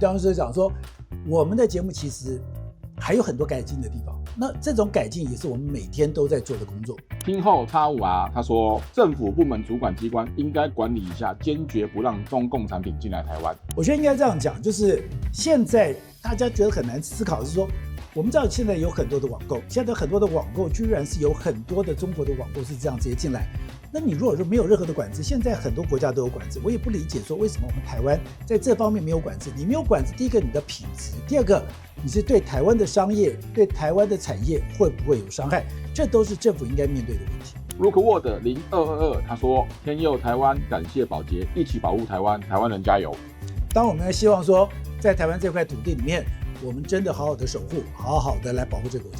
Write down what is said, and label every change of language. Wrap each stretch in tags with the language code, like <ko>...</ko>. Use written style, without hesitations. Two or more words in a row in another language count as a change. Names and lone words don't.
<zh>當時講說，我們的節目其實還有很多改進的地方，那這種改進也是我們每天都在做的工作。聽後X5R他說，政府部門主管機關應該管理一下，堅決不讓中共產品進來台灣。我覺得應該這樣講，就是現在大家覺得很難思考，是說我們知道现在有很多的網購，現在很多的網購居然是有很多的中國的網購是這樣直接進來。那你如果說沒有任何的管制，現在很多國家都有管制，我也不理解說為什麼我們台灣在這方面沒有管制。你沒有管制，第一個你的品質，第二個你是对台灣的商業、对台灣的產業會不會有傷害，這都是政府應該面對的問題。 Rookwood 0222他說：天佑台灣，感謝寶傑，一起保護台灣，台灣人加油。當我們希望說，在台灣這塊土地裡面，我們真的好好的守護，好好的來保護這個國家。</zh>